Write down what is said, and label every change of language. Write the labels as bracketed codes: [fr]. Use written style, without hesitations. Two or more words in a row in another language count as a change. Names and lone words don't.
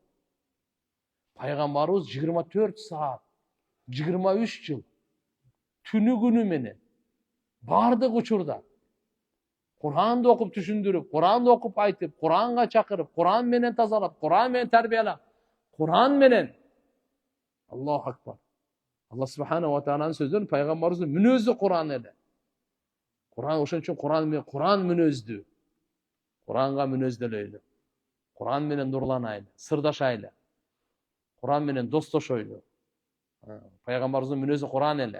[ky] Пайгамбарыбыз 24 саат, 23 жыл түнү күнү менен бардык учурда Кур'анды окуп түшүндүрүп, Кур'анды окуп айтып, Кур'анга чакырып, Кур'ан менен тазалап, Кур'ан менен тарбиялап, Кур'ан менен [ar] الله أكبر. الله سبحانه وتعالى [ky] сөздөрү пайгамбарыбыздын мүнөзү Кур'ан эле. Кур'ан ошон үчүн Кур'ан мүнөздүү. Кур'анга мүнөздөлөйлү. Кур'ан менен нурланайлы, сырдашайлы. Кур'ан менен достошойлу. Пайгамбарыбыздын мүнөзү Кур'ан эле.